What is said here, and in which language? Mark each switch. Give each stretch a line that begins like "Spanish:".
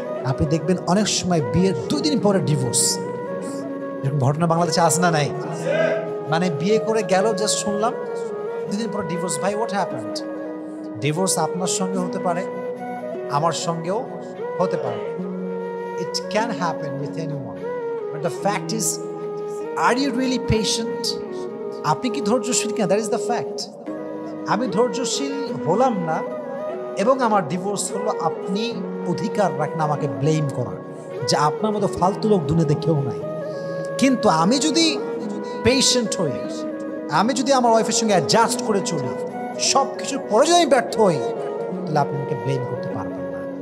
Bangla: আপনি দেখবেন অনেক সময় বিয়ের 2 দিন পরে ডিভোর্স, এরকম ঘটনা বাংলাদেশে আছে না নাই? মানে বিয়ে করে গেল, জাস্ট শুনলাম 2 দিন পরে ডিভোর্স। ভাই,
English: What happened?
Bangla: ডিভোর্স আপনার সঙ্গে হতে পারে, আমার সঙ্গেও হতে পারে।
English: It can happen with anyone, but the fact is, are you really patient?
Bangla: আপনি কি ধৈর্যশীল কিনা?
English: That is the fact.
Bangla: আমি ধৈর্যশীল হলাম না এবং আমার ডিভোর্স হলো, আপনি অধিকার রাখেন আমাকে ব্লেম করার, যে আপনার মতো ফালতু লোক দুনিয়াতে কেউ নাই। কিন্তু আমি যদি পেশেন্ট হই, আমি যদি আমার ওয়াইফের সঙ্গে অ্যাডজাস্ট করে চলি, সব কিছুর পরে যদি আমি ব্যর্থ হই, তাহলে আপনি আমাকে ব্লেম করতে পারবেন না।